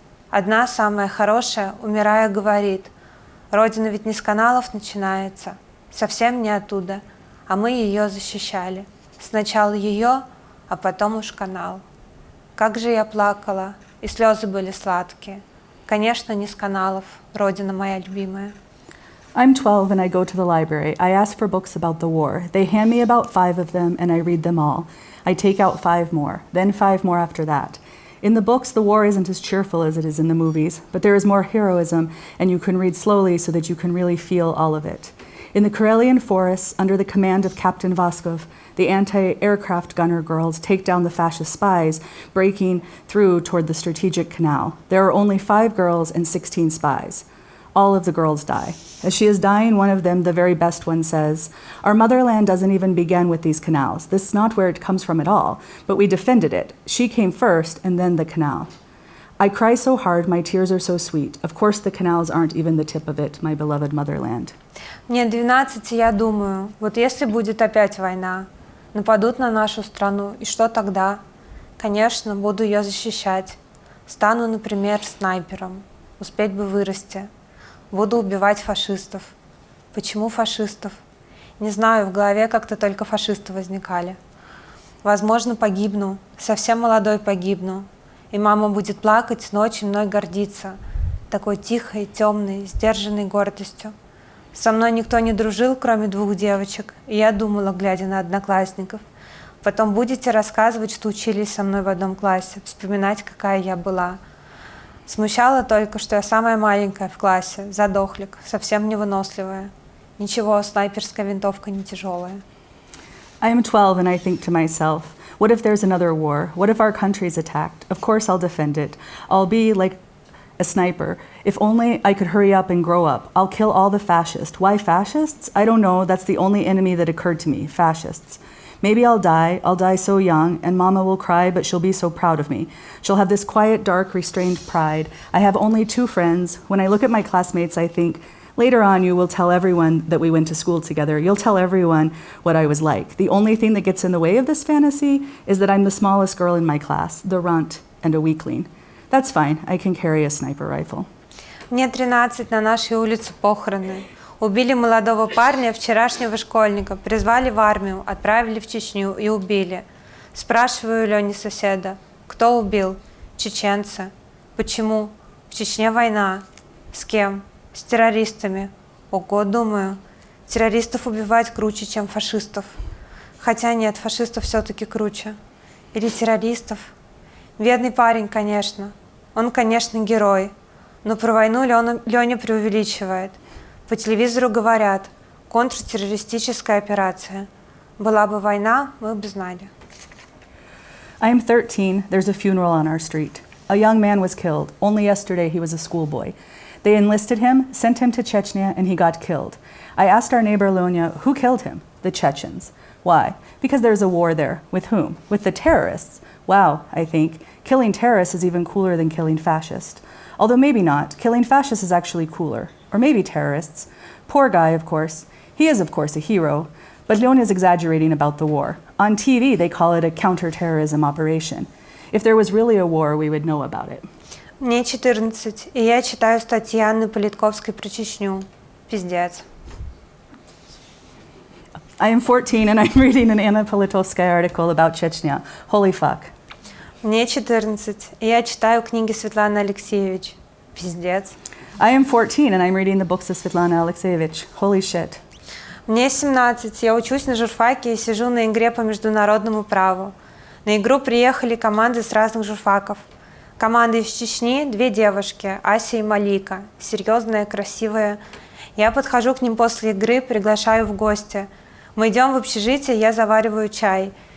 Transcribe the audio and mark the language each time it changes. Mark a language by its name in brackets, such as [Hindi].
[Russian] Одна, самая хорошая, умирая, говорит, Родина ведь не с каналов начинается, совсем не оттуда, а мы ее защищали. Сначала ее, а потом уж канал. Как же я плакала, и слезы были сладкие. Конечно, не с каналов, Родина моя любимая. [English] I'm 12 and I go to the library. I ask for books about the war. They hand me about 5 of them and I read them all. I take out 5 more, then 5 more after that. In the books, the war isn't as cheerful as it is in the movies, but there is more heroism, and you can read slowly so that you can really feel all of it. In the Karelian forests, under the command of Captain Voskov, the anti-aircraft gunner girls take down the fascist spies, breaking through toward the strategic canal. There are only 5 girls and 16 spies. All of the girls die. As she is dying, one of them, the very best one, says, "Our motherland doesn't even begin with these canals. This is not where it comes from at all, but we defended it. She came first, and then the canal." I cry so hard, my tears are so sweet. Of course, the canals aren't even the tip of it, my beloved motherland. [Russian] Мне 12, и я думаю, вот если будет опять война, нападут на нашу страну, и что тогда? Конечно, буду ее защищать. Стану, например, снайпером. Успеть бы вырасти. Буду убивать фашистов. Почему фашистов? Не знаю, в голове как-то только фашисты возникали. Возможно, погибну, совсем молодой погибну. И мама будет плакать, но очень мной гордиться. Такой тихой, темной, сдержанной гордостью. Со мной никто не дружил, кроме 2 девочек, и я думала, глядя на одноклассников. Потом будете рассказывать, что учились со мной в одном классе, вспоминать, какая я была. Смущало только, что я самая маленькая в классе, задохлик, совсем невыносливая. Ничего, снайперская винтовка не тяжелая. [English] I am 12 and I think to myself, what if there's another war? What if our country's attacked? Of course I'll defend it. I'll be like a sniper. If only I could hurry up and grow up. I'll kill all the fascists. Why fascists? I don't know. That's the only enemy that occurred to me, fascists. Maybe I'll die so young, and Mama will cry, but she'll be so proud of me. She'll have this quiet, dark, restrained pride. I have only 2 friends. When I look at my classmates, I think, later on you will tell everyone that we went to school together. You'll tell everyone what I was like. The only thing that gets in the way of this fantasy is that I'm the smallest girl in my class, the runt and a weakling. That's fine, I can carry a sniper rifle. [Russian] Мне 13, на нашей улице похороны. Убили молодого парня, вчерашнего школьника, призвали в армию, отправили в Чечню и убили. Спрашиваю у Лени соседа, кто убил? Чеченцы. Почему? В Чечне война. С кем? С террористами. Ого, думаю, террористов убивать круче, чем фашистов. Хотя нет, фашистов все-таки круче. Или террористов. Бедный парень, конечно. Он, конечно, герой. Но про войну Леня преувеличивает. По телевизору говорят, контртеррористическая операция. Была бы война, мы бы знали. [English] I am 13. There's a funeral on our street. A young man was killed. Only yesterday he was a schoolboy. They enlisted him, sent him to Chechnya, and he got killed. I asked our neighbor Lonya, who killed him? The Chechens. Why? Because there's a war there. With whom? With the terrorists. Wow, I think. Killing terrorists is even cooler than killing fascists. Although maybe not. Killing fascists is actually cooler. Or maybe terrorists. Poor guy, of course. He is, of course, a hero. But Leon is exaggerating about the war. On TV, they call it a counterterrorism operation. If there was really a war, we would know about it. [Russian] Мне 14, и я читаю статьи Анны Политковской про Чечню. Пиздец. [English] I am 14 and I'm reading an Anna Politkovskaya article about Chechnya. Holy fuck. [Russian] Мне 14, и я читаю книги Светланы Алексеевич. Пиздец. [English] I am 14 and I'm reading the books of Svetlana Alexievich. Holy shit. [Russian] Мне 17, я учусь на журфаке и сижу на игре по международному праву. На игру приехали команды с разных журфаков. Команда из Чечни, 2 девушки, Ася и Малика, серьезная, красивая. Я подхожу к ним после игры, приглашаю в гости. Мы идем в общежитие, я завариваю чай.